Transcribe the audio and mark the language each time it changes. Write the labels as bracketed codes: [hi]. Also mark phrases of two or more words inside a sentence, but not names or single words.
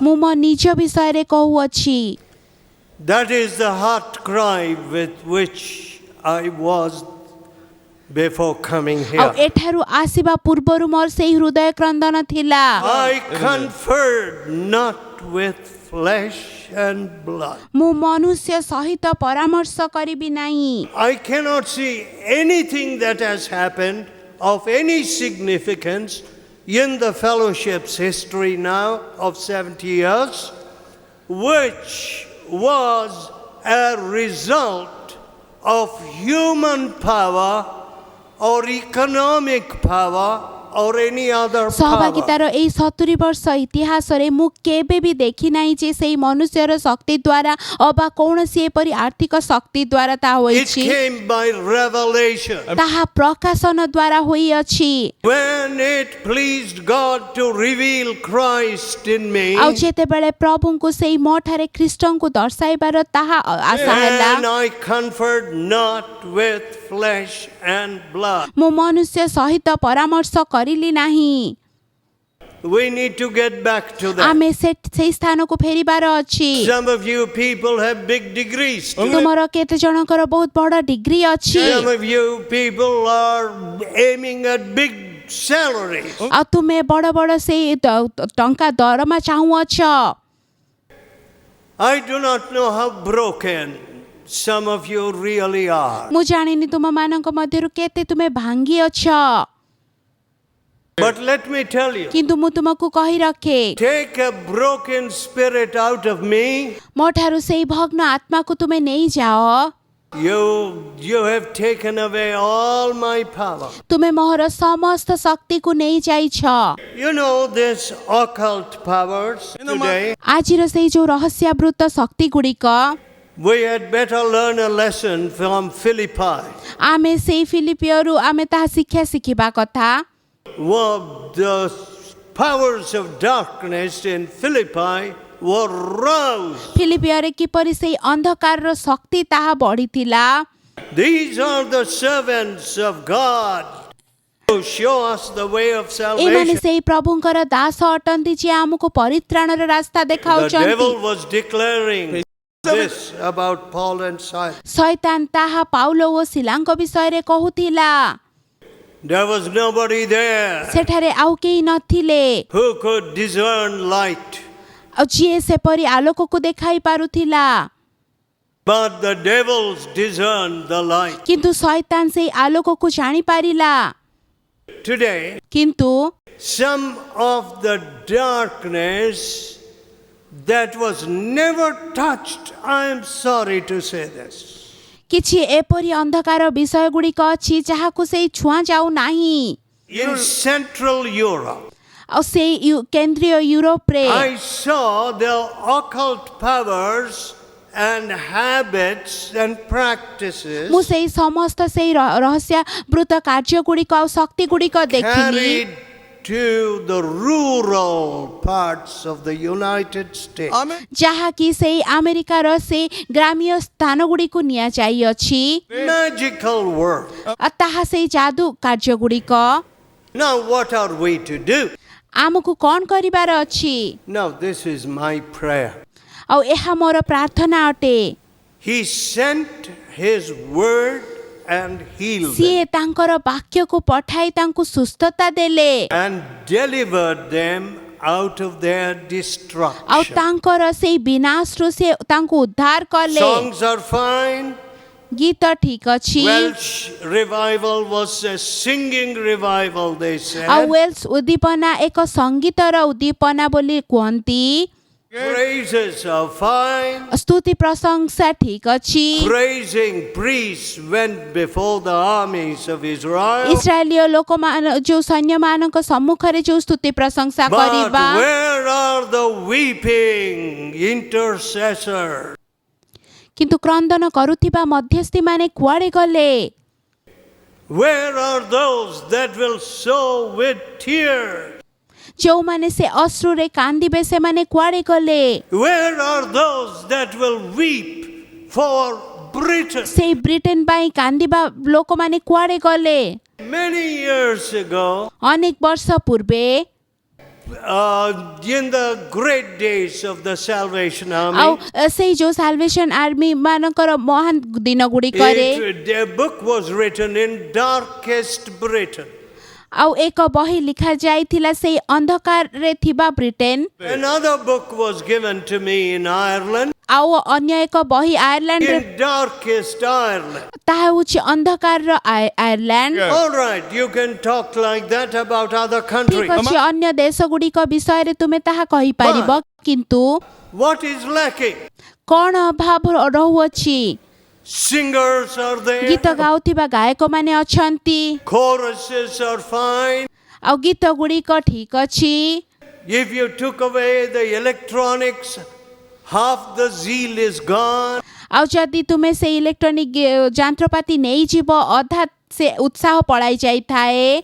[or] ମୁଁ ମୋ ନିଜ ବିଷୟରେ କହୁଅଛି। [en] That is the heart cry with which I was before coming [or] ଆଉ [en] here. [or] ଏଠାରୁ ଆସିବା ପୂର୍ବରୁ ମୋର ସେହି ହୃଦୟ କ୍ରନ୍ଦନ ଥିଲା। [en] I conferred not with flesh and blood. [or] ମୁଁ ମନୁଷ୍ୟ ସହିତ ପରାମର୍ଶ କରିବି ନାହିଁ। [en] I cannot see anything that has happened of any significance in the fellowship's history now of 70 years, which was a result of human power or economic power or any other power. [or] ସହଭାଗିତାର ଏହି 70 ବର୍ଷ ଇତିହାସରେ ମୁଁ କେବେ ବି ଦେଖି ନାହିଁ ଯେ ସେହି ମନୁଷ୍ୟର ଶକ୍ତି ଦ୍ୱାରା ଅବା କୌଣସି ଏପରି ଆର୍ଥିକ ଶକ୍ତି ଦ୍ୱାରା ତାହା [en] It [or] ହୋଇଛି। [en] came by revelation. [or] ତାହା ପ୍ରକାଶନ ଦ୍ୱାରା ହୋଇଅଛି। [en] When it pleased God to reveal Christ in me, [or] ଆଉ ଯେତେବେଳେ ପ୍ରଭୁଙ୍କୁ ସେହି ମୋ ଠାରେ ଖ୍ରୀଷ୍ଟଙ୍କୁ ଦର୍ଶାଇବାର ତାହା ଆଶା ହେଲା, [en] and I conferred not with flesh and blood. [or] ମୁଁ ମନୁଷ୍ୟ ସହିତ ପରାମର୍ଶ କରିଲି ନାହିଁ। [en] We need to get back to that. [or] ଆମେ ସେହି ସ୍ଥାନକୁ ଫେରିବାର ଅଛି। [en] Some of you people have big degrees. [or] ତୁମର କେତେ ଜଣଙ୍କର ବହୁତ ବଡ଼ ଡିଗ୍ରୀ ଅଛି। [en] Some of you people are aiming at big salaries. [or] ଆଉ ତୁମେ ବଡ଼ ବଡ଼ ସେଇ ଟଙ୍କା ଦରମା ଚାହୁଁଅଛ। [en] I do not know how broken some of you really are. [or] ମୁଁ ଜାଣିନି ତୁମମାନଙ୍କ ମଧ୍ୟରୁ କେତେ ତୁମେ ଭାଙ୍ଗିଅଛ। [en] But let me tell you, [or] କିନ୍ତୁ ମୁଁ ତୁମକୁ କହି ରଖେ, [en] take a broken spirit out of me. [or] ମୋ ଠାରୁ ସେଇ ଭଗ୍ନ ଆତ୍ମାକୁ ତୁମେ ନେଇଯାଅ। [en] You have taken away all my power. [or] ତୁମେ ମୋହର ସମସ୍ତ ଶକ୍ତିକୁ ନେଇଯାଇଛ। [en] You know this occult powers today. [or] ଆଜିର ସେଇ ଯୋଉ ରହସ୍ୟାବୃତ ଶକ୍ତି ଗୁଡ଼ିକ, [en] We had better learn a lesson from Philippi. [or] ଆମେ ସେଇ ଫିଲିପିଓରୁ ଆମେ ତାହା ଶିକ୍ଷା ଶିଖିବା କଥା। [en] Well, the powers of darkness in Philippi were roused. [or] ଫିଲିପିଓରେ କିପରି ସେଇ ଅନ୍ଧକାରର ଶକ୍ତି ତାହା ବଢ଼ିଥିଲା। [en] These are the servants of God who show us the way of [or] ଏମାନେ [en] salvation. [or] ସେଇ ପ୍ରଭୁଙ୍କର ଦାସ ଅଟନ୍ତି ଯିଏ ଆମକୁ ପରିତ୍ରାଣର ରାସ୍ତା [en] The [or] ଦେଖାଉଛନ୍ତି। [en] devil was declaring this about Paul and Silas. [or] ଶୈତାନ ତାହା ପାଉଲ ଓ ଶିଲାଙ୍କ ବିଷୟରେ କହୁଥିଲା। [en] There was nobody there [or] ସେଠାରେ ଆଉ କେହି ନଥିଲେ [en] who could discern light. [or] ଆଉ ଯିଏ ସେପରି ଆଲୋକକୁ ଦେଖାଇ ପାରୁଥିଲା। [en] But the devils discerned the light. [or] କିନ୍ତୁ ଶୈତାନ ସେଇ ଆଲୋକକୁ ଜାଣିପାରିଲା। [en] Today, [or] କିନ୍ତୁ [en] some of the darkness that was never touched, I am sorry to say this. [or] କିଛି ଏପରି ଅନ୍ଧକାର ବିଷୟ ଗୁଡ଼ିକ ଅଛି ଯାହାକୁ ସେଇ ଛୁଆଁ ଯାଉ ନାହିଁ। [en] In Central Europe, [or] ଆଉ ସେଇ କେନ୍ଦ୍ରୀୟ ୟୁରୋପରେ [en] I saw the occult powers and habits and practices [or] ମୁଁ ସେଇ ସମସ୍ତ ସେଇ ରହସ୍ୟାବୃତ କାର୍ଯ୍ୟ ଗୁଡ଼ିକ ଆଉ ଶକ୍ତି ଗୁଡ଼ିକ ଦେଖିଲି [en] carried to the rural parts of the United States. [or] ଯାହାକି ସେଇ ଆମେରିକାର ସେ ଗ୍ରାମୀୟ ସ୍ଥାନ ଗୁଡ଼ିକୁ ନିଆଯାଇଅଛି। [en] Magical work. [or] ଆଉ ତାହା ସେଇ ଯାଦୁ କାର୍ଯ୍ୟ ଗୁଡ଼ିକ। [en] Now, what are we to do? [or] ଆମକୁ କ'ଣ କରିବାର ଅଛି? [en] Now, this is my prayer. [or] ଆଉ ଏହା ମୋର ପ୍ରାର୍ଥନା ଅଟେ। [en] He sent his word and healed them [or] ସିଏ ତାଙ୍କର ବାକ୍ୟକୁ ପଠାଇ ତାଙ୍କୁ ସୁସ୍ଥତା ଦେଲେ [en] and delivered them out of their [or] ଆଉ [en] destruction. [or] ତାଙ୍କର ସେଇ ବିନାଶରୁ ସେ ତାଙ୍କୁ ଉଦ୍ଧାର କଲେ। [en] Songs are fine. [or] ଗୀତ ଠିକ୍ ଅଛି। [en] Welsh revival was a singing revival, they [or] ଆଉ [en] said. [or] ୱେଲ୍ସ ଉଦ୍ଦୀପନା ଏକ ସଙ୍ଗୀତର ଉଦ୍ଦୀପନା ବୋଲି କୁହନ୍ତି। [en] Praises are fine. [or] ସ୍ତୁତି ପ୍ରଶଂସା ଠିକ୍ ଅଛି। [en] Praising priests went before the armies of Israel. [or] ଇସ୍ରାଏଲୀୟ ଲୋକମାନ ଯେଉଁ ସୈନ୍ୟମାନଙ୍କ ସମ୍ମୁଖରେ ଯେଉଁ ସ୍ତୁତି ପ୍ରଶଂସା [en] But [or] କରିବା, [en] where are the weeping intercessors? [or] କିନ୍ତୁ କ୍ରନ୍ଦନ କରୁଥିବା ମଧ୍ୟସ୍ଥିମାନେ କୁଆଡ଼େ ଗଲେ? [en] Where are those that will sow with tears? [or] ଯେଉଁମାନେ ସେ ଅଶ୍ରୁରେ କାନ୍ଦିବେ ସେମାନେ କୁଆଡ଼େ ଗଲେ? [en] Where are those that will weep for Britain? [or] ସେଇ ବ୍ରିଟେନ ପାଇଁ କାନ୍ଦିବା ଲୋକମାନେ କୁଆଡ଼େ ଗଲେ? [en] Many years ago, [or] ଅନେକ ବର୍ଷ ପୂର୍ବେ [en] in the great days of the Salvation [or] ଆଉ [en] Army, [or] ସେଇ ଯେଉଁ ସାଲଭେସନ ଆର୍ମି ମାନଙ୍କର ମହାନ ଦିନ ଗୁଡ଼ିକରେ [en] a book was written in darkest Britain. [or] ଆଉ ଏକ ବହି ଲେଖା ଯାଇଥିଲା ସେଇ ଅନ୍ଧକାରରେ ଥିବା ବ୍ରିଟେନ। [en] Another book was given to me in Ireland, [or] ଆଉ ଅନ୍ୟ ଏକ ବହି ଆୟାରଲାଣ୍ଡରେ, [en] in darkest Ireland. [or] ତାହା ହେଉଛି ଅନ୍ଧକାରର ଆୟାରଲାଣ୍ଡ। [en] All right, you can talk like that about other [or] ଠିକ୍ [en] countries. [or] ଅଛି, ଅନ୍ୟ ଦେଶଗୁଡ଼ିକ ବିଷୟରେ ତୁମେ ତାହା କହିପାରିବ, କିନ୍ତୁ [en] What is lacking? [or] କ'ଣ ଅଭାବ ରହୁଅଛି? [en] Singers are [or] ଗୀତ [en] there, [or] ଗାଉଥିବା ଗାୟକମାନେ ଅଛନ୍ତି, [en] choruses are fine. [or] ଆଉ ଗୀତ ଗୁଡ଼ିକ ଠିକ୍ ଅଛି। [en] If you took away the electronics, half the zeal is gone. [or] ଆଉ ଯଦି ତୁମେ ସେ ଇଲେକ୍ଟ୍ରୋନିକ ଯନ୍ତ୍ରପାତି ନେଇଯିବ, ଅଧା ସେ ଉତ୍ସାହ ପଳାଇ ଯାଇଥାଏ।